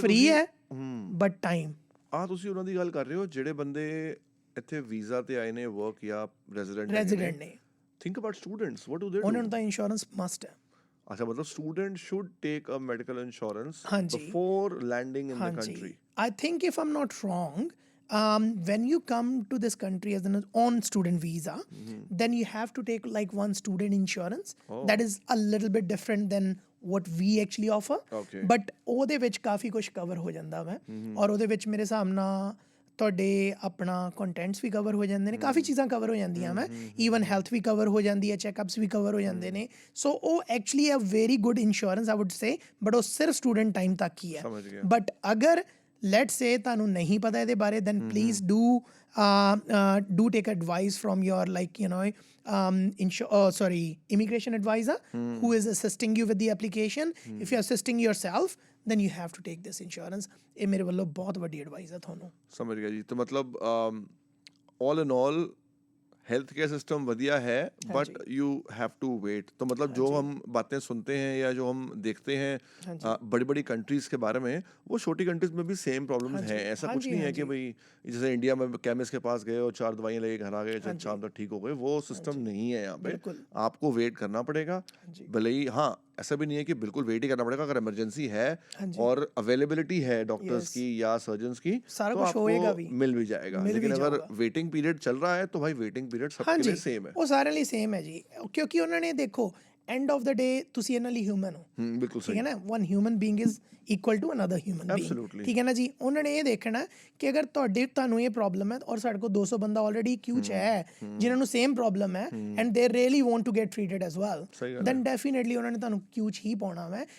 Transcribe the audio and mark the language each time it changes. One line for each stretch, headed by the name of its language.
Punjabi: Free ਹੈ but time. ਤੁਸੀਂ ਉਹਨਾਂ ਦੀ ਗੱਲ ਕਰ ਰਹੇ ਹੋ ਜਿਹੜੇ ਬੰਦੇ ਇੱਥੇ ਵੀਜ਼ਾ ਤੇ ਆਏ ਨੇ, ਵਰਕ ਜਾਂ ਰੈਜ਼ੀਡੈਂਟ ਨੇ।
English: Think about students, what do they do?
Punjabi: ਉਹਨਾਂ ਨੂੰ ਤਾਂ ਇੰਸ਼ੋਰੈਂਸ ਮਸਟ ਹੈ।
English: ਅੱਛਾ, ਮਤਲਬ student should take a medical insurance before landing in the country. I think if I'm not wrong, when you come to this country as an on student visa, then you have to take like one student insurance. That is a little bit different than what we actually offer.
Punjabi: But ਉਹਦੇ ਵਿੱਚ ਕਾਫੀ ਕੁਝ cover ਹੋ ਜਾਂਦਾ ਵਾ, ਔਰ ਉਹਦੇ ਵਿੱਚ ਮੇਰੇ ਹਿਸਾਬ ਨਾਲ ਤੁਹਾਡੇ ਆਪਣਾ ਕੰਟੈਂਟਸ ਵੀ ਕਵਰ ਹੋ ਜਾਂਦੇ ਨੇ, ਕਾਫੀ ਚੀਜ਼ਾਂ ਕਵਰ ਹੋ ਜਾਂਦੀਆਂ ਵਾ, ਈਵਨ ਹੈਲਥ ਵੀ ਕਵਰ ਹੋ ਜਾਂਦੀ ਹੈ, ਚੈੱਕਅਪਸ ਵੀ ਕਵਰ ਹੋ ਜਾਂਦੇ ਨੇ।
English: so ਉਹ actually a very good insurance I would say, but
Punjabi: ਉਹ ਸਿਰਫ ਸਟੂਡੈਂਟ ਟਾਈਮ ਤੱਕ ਹੀ ਹੈ। ਬਟ ਅਗਰ
English: let's say
Punjabi: ਤੁਹਾਨੂੰ ਨਹੀਂ ਪਤਾ ਇਹਦੇ ਬਾਰੇ,
English: then please do take advice from your like you know immigration advisor who is assisting you with the application. If you're assisting yourself, then you have to take this insurance.
Punjabi: ਇਹ ਮੇਰੇ ਵੱਲੋਂ ਬਹੁਤ ਵੱਡੀ ਐਡਵਾਈਸ ਹੈ ਤੁਹਾਨੂੰ। ਸਮਝ ਗਿਆ ਜੀ।
Hindi: तो मतलब
English: all in all
Hindi: health care system वधिया है,
English: But you have to wait.
Hindi: तो मतलब जो हम बातें सुनते हैं या जो हम देखते हैं बड़ी बड़ी कंट्रीज के बारे में, वो छोटी कंट्रीज में भी सेम प्रॉब्लम्स हैं। ऐसा कुछ नहीं है कि भाई जैसे इंडिया में केमिस्ट के पास गए और 4 दवाइयाँ लेके घर आ गए, शाम तक ठीक हो गए, वो सिस्टम नहीं है यहाँ पे। आपको वेट करना पड़ेगा, भले ही हाँ ऐसा भी नहीं है कि बिल्कुल वेट ही करना पड़ेगा। अगर इमरजेंसी है और अवेलेबिलिटी है डॉक्टर्स की या सर्जन्स की, तो आपको मिल भी जाएगा। लेकिन अगर वेटिंग पीरियड चल रहा है तो भाई वेटिंग पीरियड सबके लिए सेम है।
Punjabi: ਉਹ ਸਾਰਿਆਂ ਲਈ ਸੇਮ ਹੈ ਜੀ, ਕਿਉਂਕਿ ਉਹਨਾਂ ਨੇ ਦੇਖੋ
English: end of the day
Punjabi: ਤੁਸੀਂ ਇਹਨਾਂ ਲਈ ਹਿਊਮਨ ਹੋ, ਬਿਲਕੁਲ ਠੀਕ ਹੈ ਨਾ।
English: one human being is equal to another human being,
Punjabi: ਠੀਕ ਹੈ ਨਾ ਜੀ। ਉਹਨਾਂ ਨੇ ਇਹ ਦੇਖਣਾ ਕਿ ਅਗਰ ਤੁਹਾਨੂੰ ਇਹ ਪ੍ਰੋਬਲਮ ਹੈ ਔਰ ਸਾਡੇ ਕੋਲ 200 ਬੰਦਾ ਆਲਰੇਡੀ ਕਿਊ 'ਚ ਹੈ ਜਿਨ੍ਹਾਂ ਨੂੰ ਸੇਮ ਪ੍ਰੋਬਲਮ ਹੈ,
English: and they really want to get treated as well, then definitely
Punjabi: ਉਹਨਾਂ ਨੇ ਤੁਹਾਨੂੰ ਕਿਊ 'ਚ ਹੀ ਪਾਉਣਾ ਵਾ।